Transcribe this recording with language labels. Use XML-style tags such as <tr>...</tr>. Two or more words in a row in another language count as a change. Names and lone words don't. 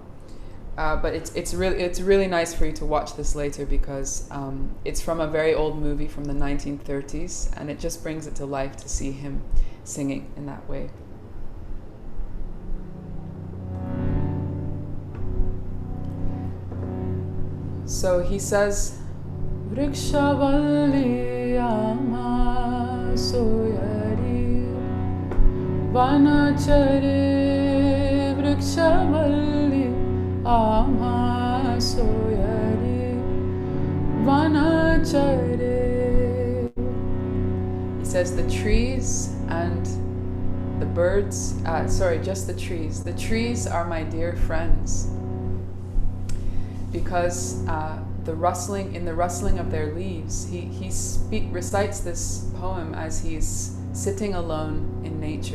<en>But it's really nice for you to watch this later because it's from a very old movie from the 1930s, and it just brings it to life to see him singing in that way. So he says,</en> <mr>वृक्षवल्ली आम्हा सोयरी वनचरे वृक्षवल्ली आम्हा सोयरी वनचरे.</mr> <en>He says the trees and the birds, just the trees. The trees are my dear friends, because the rustling of their leaves, he recites this poem as he's sitting alone in nature.</en>